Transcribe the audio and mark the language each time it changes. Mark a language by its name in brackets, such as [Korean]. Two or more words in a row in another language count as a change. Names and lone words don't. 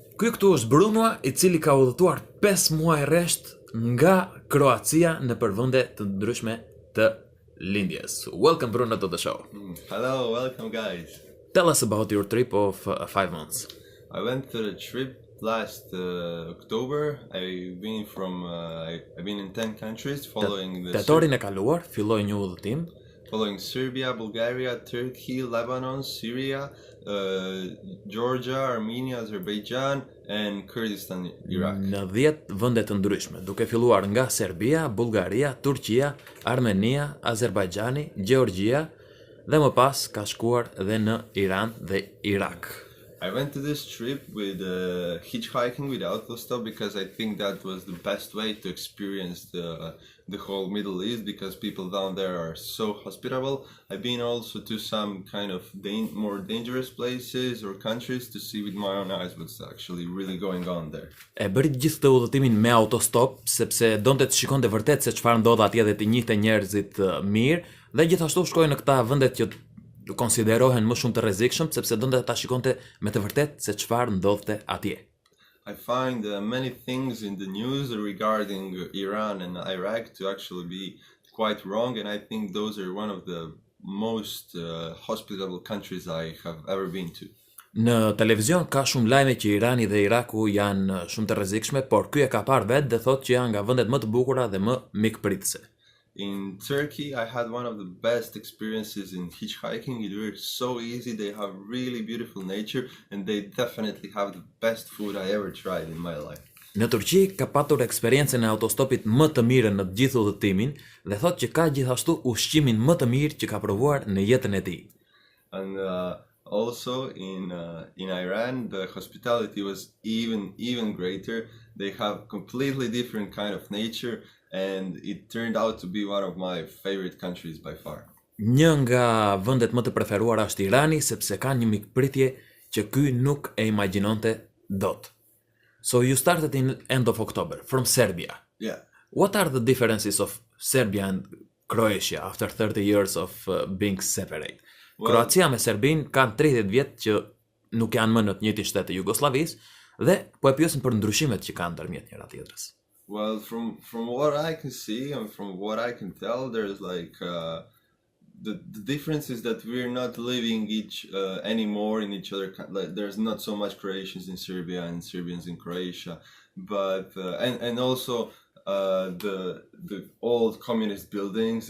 [Albanian] Ky këtu është Bruno, I cili ka udhëtuar 5 muaj rresht nga Kroacia në përvende të ndryshme të lindjes. [English] Welcome Bruno to the show. Hello, welcome guys. Tell us about your trip of 5 months. I went to the trip last October. I've been in 10 countries following [Albanian] Tetorin e kaluar filloi një udhëtim [English] following Serbia, Bulgaria, Turkey, Lebanon, Syria, Georgia, Armenia, Azerbaijan and Kurdistan, Iraq. [Albanian] në 10 vende të ndryshme, duke filluar nga Serbia, Bulgaria, Turqia, Armenia, Azerbajxhani, Gjeorgjia dhe më pas ka shkuar dhe në Iran dhe Irak. [English] I went to this trip with hitchhiking with autostop because I think that was the best way to experience the whole Middle East, because people down there are so hospitable. I've been also to some kind of more dangerous places or countries to see with my own eyes what's actually really going on there. [Albanian] E bëri gjithë të udhëtimin me autostop sepse donte të shikonte vërtet se çfarë ndodh atje dhe të njihte njerëzit mirë, dhe gjithashtu shkoi në këta vendet që konsiderohen më shumë të rrezikshëm sepse donte ta shikonte me të vërtetë se çfarë ndodhte atje. [English] I find many things in the news regarding Iran and Iraq to actually be quite wrong, and I think those are one of the most hospitable countries I have ever been to. [Albanian] Në televizion ka shumë lajme që Irani dhe Iraku janë shumë të rrezikshme, por ky e ka parë vetë dhe thotë që janë nga vendet më të bukura dhe më mikpritëse. [English] In Turkey, I had one of the best experiences in hitchhiking. It was so easy. They have really beautiful nature and they definitely have the best food I ever tried in my life. [Albanian] Në Turqi ka patur eksperiencën e autostopit më të mirë në të gjithë udhëtimin dhe thotë që ka gjithashtu ushqimin më të mirë që ka provuar në jetën e tij. [English] And also in Iran, the hospitality was even greater. They have completely different kind of nature. And it turned out to be one of my favorite countries by far. [Albanian] Një nga vendet më të preferuara është Irani sepse ka një mikpritje që ky nuk e imagjinonte dot. [English] So you started in end of October from Serbia. Yeah. What are the differences of Serbia and Croatia after 30 years of being separate? [Albanian] Kroacia me Serbin kanë 30 vjet që nuk janë më në të njëjtin shtet të Jugosllavisë dhe po e pyesin për ndryshimet që kanë ndërmjet njëra tjetrës. [English] Well, from what I can see and from what I can tell, there's like the difference is that we're not living anymore in each other. Like, there's not so much Croatians in Serbia and Serbians in Croatia, but and also the old communist buildings.